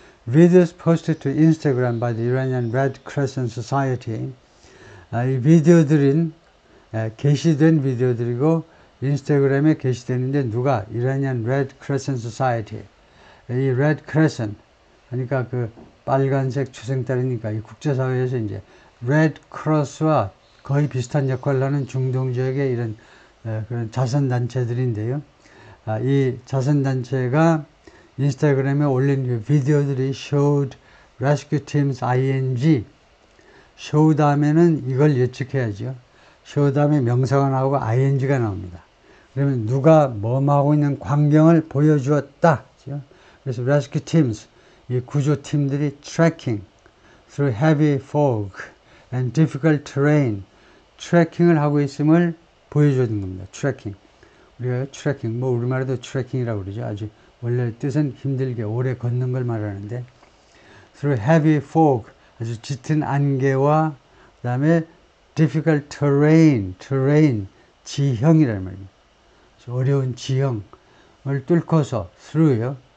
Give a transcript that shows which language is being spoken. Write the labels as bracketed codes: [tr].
[en] Videos posted to Instagram by the Iranian Red Crescent Society. [ko] 이 비디오들은 게시된 비디오들이고 인스타그램에 게시되는데 누가? [en] Iranian Red Crescent Society. [ko] 이 Red Crescent, 그러니까 그 빨간색 추생달이니까 이 국제사회에서 이제 Red Cross와 거의 비슷한 역할을 하는 중동 지역의 이런 그런 자선단체들인데요. 이 자선단체가 인스타그램에 올린 그 비디오들이 [en] showed rescue teams ing. [ko] show 다음에는 이걸 예측해야죠. show 다음에 명사가 나오고 ing가 나옵니다. 그러면 누가 뭐하고 있는 광경을 보여주었다. 그래서 rescue teams, 이 구조팀들이 [en] tracking through heavy fog and difficult terrain, [ko] 트래킹을 하고 있음을 보여주는 겁니다. 트래킹. 우리가 트래킹, 뭐 우리말에도 트래킹이라고 그러죠. 아주 원래 뜻은 힘들게 오래 걷는 걸 말하는데, [en] through heavy fog, [ko] 아주 짙은 안개와 그 다음에 [en] difficult terrain, [ko] 지형이라는 말입니다. 어려운 지형을 뚫고서 through요.